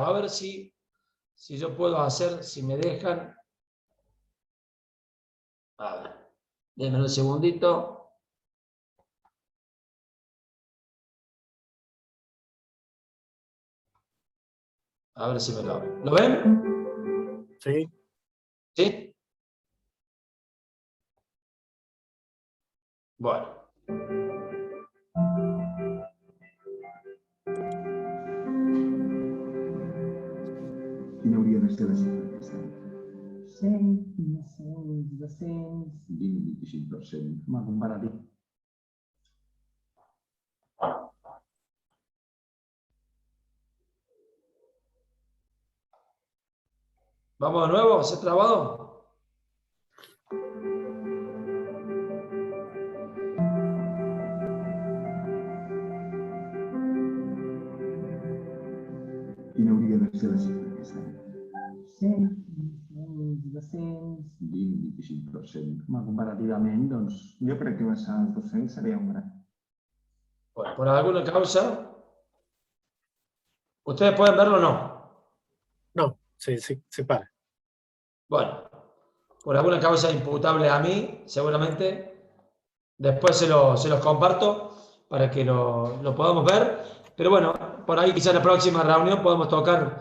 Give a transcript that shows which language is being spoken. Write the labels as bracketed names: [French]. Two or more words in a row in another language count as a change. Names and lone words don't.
[Spanish] A ver si yo puedo hacer, si me dejan. A ver, denme un segundito. A ver si me lo abren. ¿Lo ven? Sí. ¿Sí? Bueno. [Catalan] Quina hauria de ser la xifra aquesta? 100, 200, 200... 20-25%. Home, comparatiu. [Spanish] ¿Vamos de nuevo? ¿Se ha trabado? [Catalan] Quina hauria de ser la xifra aquesta? 100, 200... 20-25%. Home, comparativament, doncs, jo crec que baixar als 200 seria un gran. [Spanish] Bueno, por alguna causa, ¿ustedes pueden verlo o no? No, se para. Bueno, por alguna causa imputable a mí, seguramente, después se los comparto para que lo podamos ver, pero bueno, por ahí quizá en la próxima reunión podemos tocar.